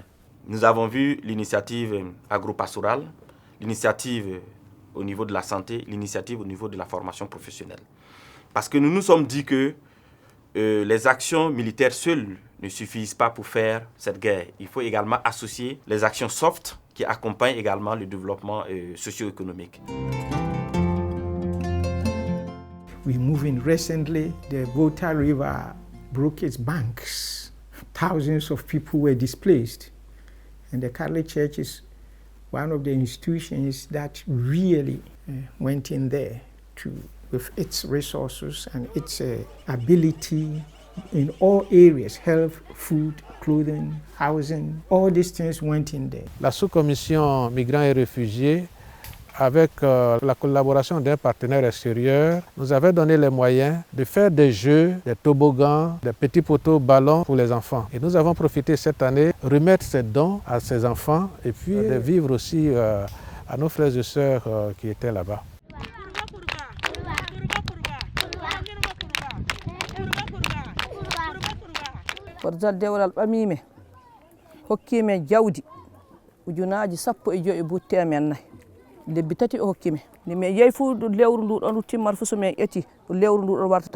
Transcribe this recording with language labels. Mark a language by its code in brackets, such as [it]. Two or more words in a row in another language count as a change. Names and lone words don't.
[fr] Nous avons vu l'initiative agro-pastorale, l'initiative au niveau de la santé, l'initiative au niveau de la formation professionnelle. Parce que nous nous sommes dit que les actions militaires seules ne suffisent pas pour faire cette guerre. Il faut également associer les actions soft qui accompagnent également le développement socio-économique. [en] We moving recently, the Volta River broke its banks. Thousands of people were displaced. And the Catholic Church is one of the institutions that really went in there with its resources and its ability in all areas, health, food, clothing, housing, all these things went in there. [fr] La sous-commission migrants et réfugiés, avec la collaboration d'un partenaire extérieur, nous avait donné les moyens de faire des jeux, des toboggans, des petits poteaux ballons pour les enfants. Et nous avons profité cette année de remettre ces dons à ces enfants et puis de vivre aussi à nos frères et sœurs qui étaient là-bas. [ff] lebbi tati o hokkimi nde mi yeyi fuu lewru ndu ɗon timmata fuu so min ƴetti lewru ndu ɗon warta